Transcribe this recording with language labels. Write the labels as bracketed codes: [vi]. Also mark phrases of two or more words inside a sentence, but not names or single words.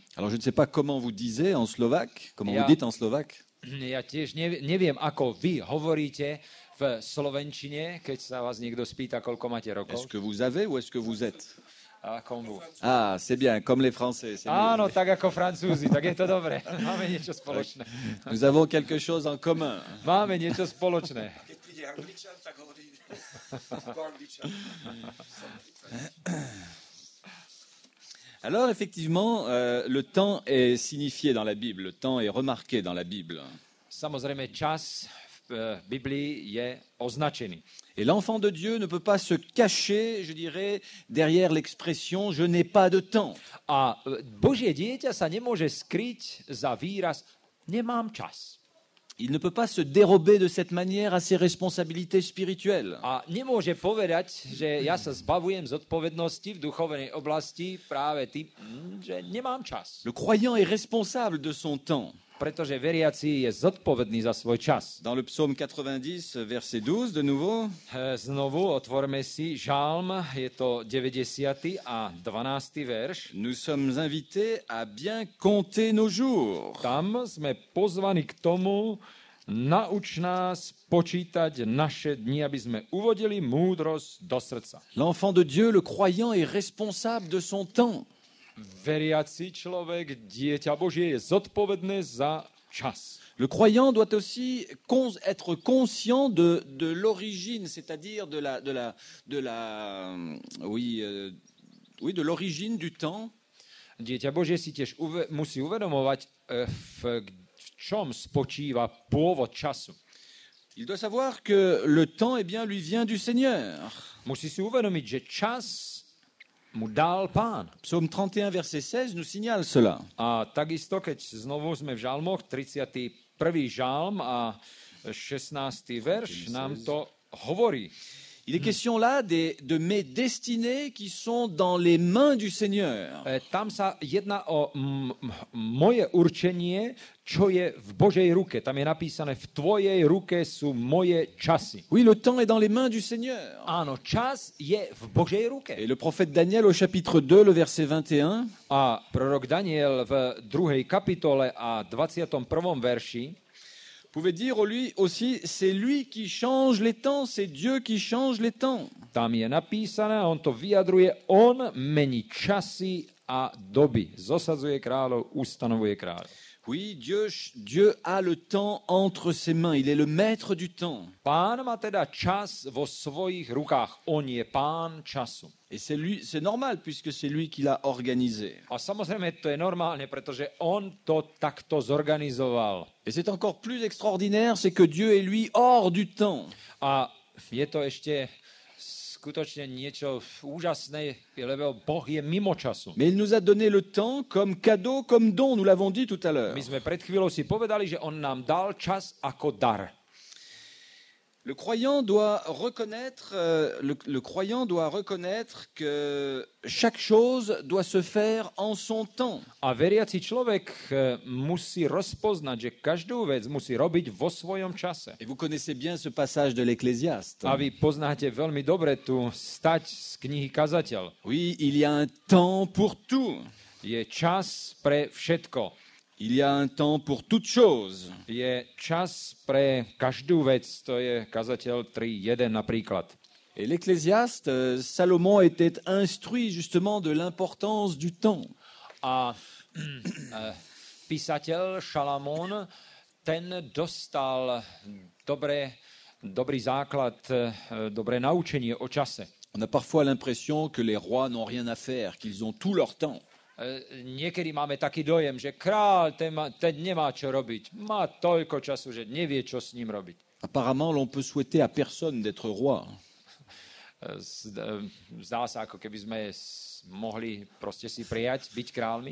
[fr] Alors, je ne sais pas comment vous disiez en slovaque, comment vous dites en slovaque. [sk] Ja tiež neviem, ako vy hovoríte v slovenčine, keď sa vás niekto spýta, koľko máte rokov. [fr] Est-ce que vous avez ou est-ce que vous êtes? Ah, c'est bien, comme les Français. [sk] Áno, tak ako Francúzi, tak je to dobré. Máme niečo spoločné. [fr] Nous avons quelque chose en commun. [sk] Máme niečo spoločné. [fr] Alors, effectivement, le temps est signifié dans la Bible, le temps est remarqué dans la Bible. [sk] Samozrejme, čas v Biblii je označený. [fr] Et l'enfant de Dieu ne peut pas se cacher, je dirais, derrière l'expression « je n'ai pas de temps ». [sk] A Božie dieťa sa nemôže skryť za výraz nemám čas. [fr] Il ne peut pas se dérober de cette manière à ses responsabilités spirituelles. [sk] A nemôže povedať, že ja sa zbavujem zodpovednosti v duchovnej oblasti práve tým, že nemám čas. [fr] Le croyant est responsable de son temps. [sk] Pretože veriaci je zodpovedný za svoj čas. [fr] Dans le psaume 90, verset 12, de nouveau. [sk] Znovu otvorme si žalm, je to 90. a 12. verš. [fr] Nous sommes invités à bien compter nos jours. [sk] Tam sme pozvaní k tomu, nauč nás počítať naše dni, aby sme uvodili múdrosť do srdca. [fr] L'enfant de Dieu, le croyant, est responsable de son temps. [sk] Veriaci človek, dieťa Božie, je zodpovedné za čas. [fr] Le croyant doit aussi être conscient de l'origine, c'est-à-dire de l'origine du temps. [sk] Dieťa Božie si tiež musí uvedomovať, v čom spočíva pôvod času. [fr] Il doit savoir que le temps, lui vient du Seigneur. [sk] Musí si uvedomiť, že čas mu dal Pán. [fr] Psaume 31, verset 16 nous signale cela. [sk] A takisto, keď znovu sme v žalmoch, 31. žalm a 16. verš nám to hovorí. [fr] Il est question là de mes destinées qui sont dans les mains du Seigneur. [sk] Tam sa jedná o moje určenie, čo je v Božej ruke. Tam je napísané, v tvojej ruke sú moje časy. [fr] Oui, le temps est dans les mains du Seigneur. [sk] Áno, čas je v Božej ruke. [fr] Et le prophète Daniel au chapitre 2, le verset 21. [sk] A prorok Daniel v 2. kapitole a 21. verši [fr] pouvait dire lui aussi, c'est lui qui change les temps, c'est Dieu qui change les temps. [sk] Tam je napísané, on to vyjadruje, on mení časy a doby. Zosadzuje kráľov, ustanovuje kráľov. [fr] Oui, Dieu a le temps entre ses mains, il est le maître du temps. [sk] Pán má teda čas vo svojich rukách, on je pán času. [fr] Et c'est normal puisque c'est lui qui l'a organisé. [sk] A samozrejme to je normálne, pretože on to takto zorganizoval. [fr] Et c'est encore plus extraordinaire, c'est que Dieu est lui hors du temps. [sk] A je to ešte skutočne niečo úžasné, lebo Boh je mimo času. [fr] Mais il nous a donné le temps comme cadeau, comme don, nous l'avons dit tout à l'heure. [sk] My sme pred chvíľou si povedali, že on nám dal čas ako dar. [fr] Le croyant doit reconnaître que chaque chose doit se faire en son temps. [sk] A veriaci človek musí rozpoznať, že každú vec musí robiť vo svojom čase. [fr] Et vous connaissez bien ce passage de l'Ecclésiaste. [sk] A vy poznáte veľmi dobre tu stať z knihy Kazateľ. [fr] Oui, il y a un temps pour tout. [sk] Je čas pre všetko. [fr] Il y a un temps pour toute chose. [sk] Je čas pre každú vec, to je Kazateľ 3.1 napríklad. [fr] Et l'Ecclésiaste, Salomon était instruit justement de l'importance du temps. [sk] A písateľ Šalamón, ten dostal dobrý základ, dobré naučenie o čase. [fr] On a parfois l'impression que les rois n'ont rien à faire, qu'ils ont tout leur temps. [sk] Niekedy máme taký dojem, že kráľ ten nemá čo robiť. Má toľko času, že nevie, čo s ním robiť. [fr] Apparemment, l'on peut souhaiter à personne d'être roi. [sk] Zdá sa, ako keby sme mohli proste si prijať byť kráľmi.